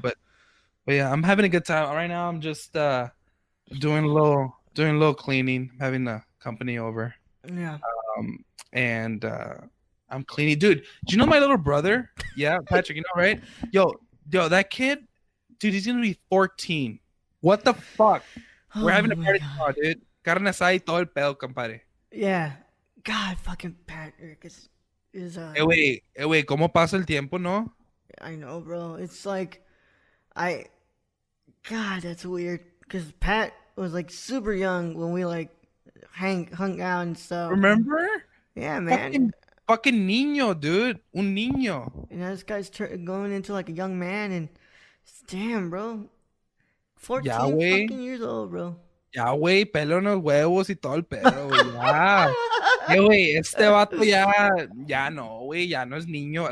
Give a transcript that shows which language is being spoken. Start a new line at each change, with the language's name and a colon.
English: But yeah, I'm having a good time right now. I'm just doing a little cleaning. I'm having the company over. Yeah. And I'm cleaning, dude. Do you know my little brother? Yeah, Patrick. You know, right? Yo, that kid, dude. He's gonna be 14. What the fuck? We're having a party tomorrow, dude.
Spanish: Carne asada y todo el pedo, compadre.
English: Yeah. God, fucking Patrick is.
Spanish: Güey, ¿cómo pasa el tiempo, no?
English: I know, bro. It's like, God, that's weird. Because Pat was like super young when we like hung out and stuff. Remember? Yeah, man.
Spanish: Fucking niño, dude. Un niño.
English: And this guy's going into like a young man, and damn, bro. 14 fucking years old, bro.
Spanish: Ya, güey, pelo en los huevos y todo el pedo, güey. Ya. Güey, este vato ya no, güey, ya no es niño.